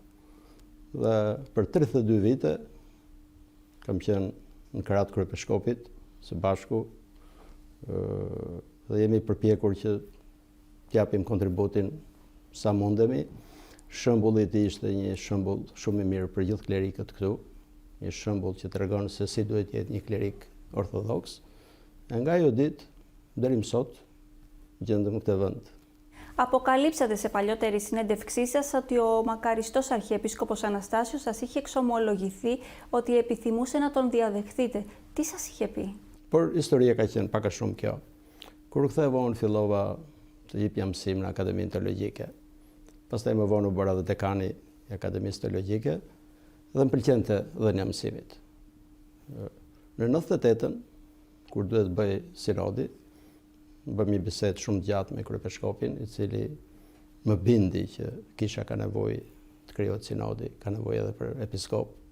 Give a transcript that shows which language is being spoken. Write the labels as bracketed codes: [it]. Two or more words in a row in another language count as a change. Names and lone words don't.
[sq] Dhe për 32 vite kam qenë në krahët kryepiskopit së bashku dhe jemi përpjekur që t'japim kontributin sa mundemi. Shembulli i tij ishte një shembull shumë i mirë për gjithë klerikët këtu. Një shembull që tregon se si duhet jetë një klerik orthodoks. E nga ajo ditë deri më sot gjendem në këtë vend. [el] Αποκαλύψατε σε παλιότερη συνέντευξή σας ότι ο μακαριστός Αρχιεπίσκοπος Αναστάσιος σας είχε εξομολογηθεί ότι επιθυμούσε να τον διαδεχθείτε. Τι σας είχε πει? [sq] Por historia ka qenë pak a shumë kjo. Kur u ktheva unë fillova të jepja mësim në Akademinë Teologjike. Pastaj më vonë u bëra dhe dekani i Akademisë Teologjike dhe më pëlqente dhënia e mësimit. Në 98-ën, kur duhet bëj sinodi, bëm një bisedë shumë gjatë me kryepiskopin, i cili më bindi që kisha ka nevojë të krijohet sinodi, ka nevojë edhe për episkop.